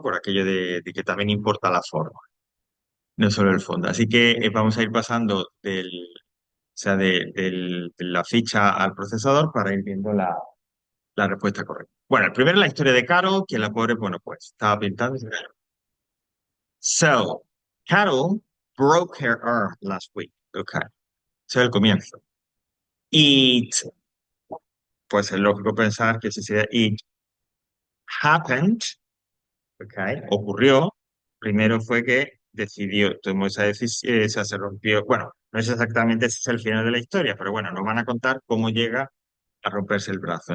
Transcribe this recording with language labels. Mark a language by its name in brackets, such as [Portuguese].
[Spanish] Por aquello de que también importa la forma, no solo el fondo. Así que vamos a ir pasando o sea, de la ficha al procesador para ir viendo la respuesta correcta. Bueno, el primero es la historia de Carol, que la pobre, bueno, pues estaba pintando. [English] So, Carol broke her arm last week. [Spanish] Okay, ese es el comienzo. It, pues es lógico pensar que si sería [English] it happened, [Spanish] okay, ocurrió. Primero fue que decidió, tomó esa decisión, esa se rompió. Bueno, no es exactamente ese es el final de la historia, pero bueno, nos van a contar cómo llega a romperse el brazo.